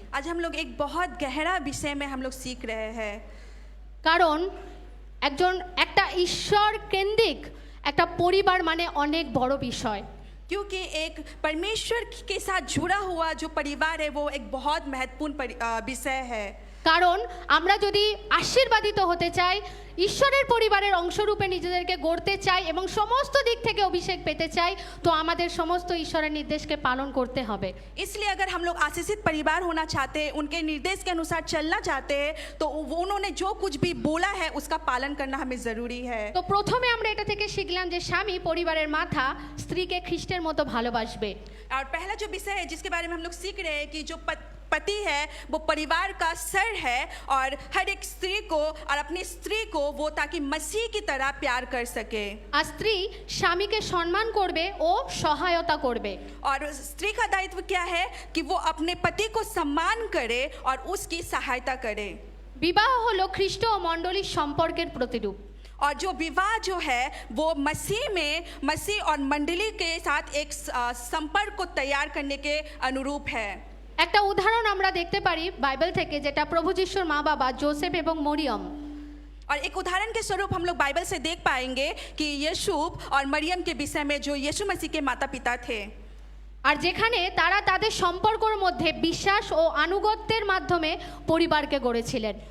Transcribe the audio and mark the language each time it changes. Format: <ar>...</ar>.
<hi>आज हम लोग एक बहुत गहरा विषय में हम लोग सीख रहे हैं।</hi> <bn>কারণ একটা ঈশ্বর কেন্দ্রিক একটা পরিবার মানে অনেক বড় বিষয়।</bn> <hi>क्योंकि एक परमेश्वर के साथ जुड़ा हुआ जो परिवार है वो एक बहुत महत्वपूर्ण विषय है।</hi> <bn>কারণ আমরা যদি আশীর্বাদিত হতে চাই, ঈশ্বরের পরিবারের অংশরূপে নিজেদেরকে গড়তে চাই এবং সমস্ত দিক থেকে অভিষেক পেতে চাই, তো আমাদের সমস্ত ঈশ্বরের নির্দেশকে পালন করতে হবে।</bn> <hi>इसलिए अगर हम लोग आशीषित परिवार होना चाहते हैं, उनके निर्देश के अनुसार चलना चाहते हैं, तो उन्होंने जो कुछ भी बोला है उसका पालन करना हमें जरूरी है।</hi> <bn>তো প্রথমে আমরা এটা থেকে শিখলাম যে স্বামী পরিবারের মাথা, স্ত্রীকে খ্রিস্টের মতো ভালোবাসবে।</bn> <hi>और पहला जो विषय है जिसके बारे में हम लोग सीख रहे हैं कि जो पति है वो परिवार का सर है, और हर एक स्त्री को और अपनी स्त्री को वो ताकि मसीह की तरह प्यार कर सके।</hi> <bn>আর স্ত্রী স্বামীকে সম্মান করবে ও সহায়তা করবে।</bn> <hi>और स्त्री का दायित्व क्या है कि वो अपने पति को सम्मान करे और उसकी सहायता करे।</hi> <bn>বিবাহ হলো খ্রিস্ট ও মণ্ডলীর সম্পর্কের প্রতিরূপ।</bn> <hi>और जो विवाह जो है वो मसीह और मंडली के साथ एक संपर्क को तैयार करने के अनुरूप है।</hi> <bn>একটা উদাহরণ আমরা দেখতে পারি বাইবেল থেকে, যেটা প্রভু যিশুর মা বাবা जोसेफ এবং মরিয়ম।</bn> <hi>और एक उदाहरण के स्वरूप हम लोग बाइबल से देख पाएंगे कि यूसुफ और मरियम के विषय में जो यीशु मसीह के माता पिता थे।</hi> <bn>আর যেখানে তারা তাদের সম্পর্কের মধ্যে বিশ্বাস ও আনুগত্যের মাধ্যমে পরিবারকে গড়েছিলেন।</bn>